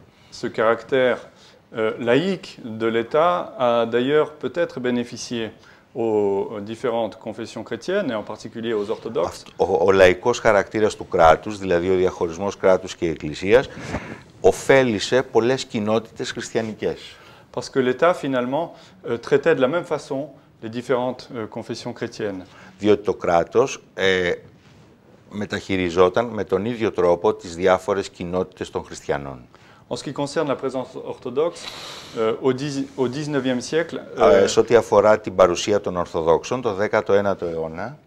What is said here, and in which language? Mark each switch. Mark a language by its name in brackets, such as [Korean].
[French] ce caractère laïque de l'État a d'ailleurs peut-être bénéficié aux différentes confessions chrétiennes et en particulier aux orthodoxes. [Greek] Ο λαϊκός χαρακτήρας του κράτους, δηλαδή ο διαχωρισμός κράτους και εκκλησίας, ωφέλισε πολλές κοινότητες χριστιανικές. [French] Parce que l'État finalement traitait de la même façon les différentes confessions chrétiennes. [Greek] Διότι το κράτος μεταχειριζόταν με τον ίδιο τρόπο τις διάφορες κοινότητες των χριστιανών. [French] En ce qui concerne la présence orthodoxe, au XIXe siècle, [Greek] Σε ό,τι αφορά την παρουσία των Ορθοδόξων, το 19ο αιώνα,